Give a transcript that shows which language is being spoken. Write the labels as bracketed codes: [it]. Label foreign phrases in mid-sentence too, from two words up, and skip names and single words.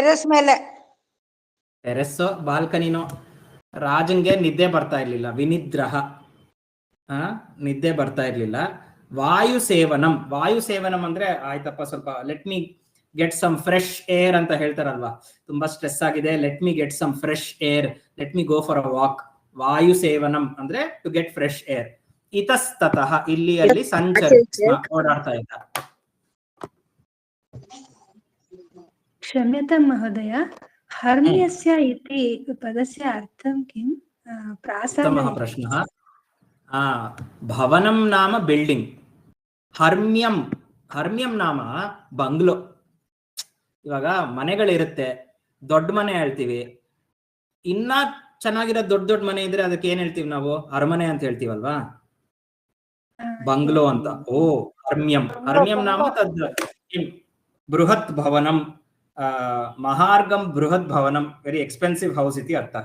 [kn] ಟೆರೆಸ್ಸೋ ಬಾಲ್ಕನಿನೋ ರಾಜನ್ಗೆ ನಿದ್ದೆ ಬರ್ತಾ ಇರ್ಲಿಲ್ಲ ವಿನಿದ್ರಹ ನಿದ್ದೆ ಬರ್ತಾ ಇರ್ಲಿಲ್ಲ ವಾಯುಸೇವನಂ. ವಾಯುಸೇವನಂ ಅಂದ್ರೆ ಆಯ್ತಪ್ಪ ಸ್ವಲ್ಪ [en] let me get some fresh air [kn] ಅಂತ ಹೇಳ್ತಾರಲ್ವಾ, ತುಂಬಾ ಸ್ಟ್ರೆಸ್ ಆಗಿದೆ, [en] let me get some fresh air, let me go for a walk. [kn] ವಾಯುಸೇವನಂ ಅಂದ್ರೆ [en] to get fresh air. [kn] ಇತಸ್ತತಃ ಇಲ್ಲಿ ಅಲ್ಲಿ ಓಡಾಡ್ತಾ ಇದ್ದ. [sa] क्षम्यतां महोदय, हर्म्यस्य इति पदस्य अर्थं किं? उत्तमः प्रश्नः. भवनं नाम बिल्डिंग, हर्म्यं हर्म्यं नाम ಬಂಗ್ಲೋ. [kn] ಇವಾಗ ಮನೆಗಳಿರುತ್ತೆ, ದೊಡ್ಡ ಮನೆ ಹೇಳ್ತೀವಿ. ಇನ್ನ ಚೆನ್ನಾಗಿರೋ ದೊಡ್ಡ ದೊಡ್ಡ ಮನೆ ಇದ್ರೆ ಅದಕ್ಕೆ ಏನ್ ಹೇಳ್ತೀವಿ ನಾವು? ಅರಮನೆ ಅಂತ ಹೇಳ್ತೀವಲ್ವಾ, ಬಂಗ್ಲೋ ಅಂತ. [sa] ಓ ಹರ್ಮ್ಯಂ, ಹರ್ಮ್ಯಂ ನಾಮ ತದ್ ಬೃಹತ್ ಭವನಂ, ಮಹಾರ್ಗಂ ಬೃಹತ್ ಭವನಂ, [en] very expensive house [sa] ಇತಿ ಅರ್ಥಃ.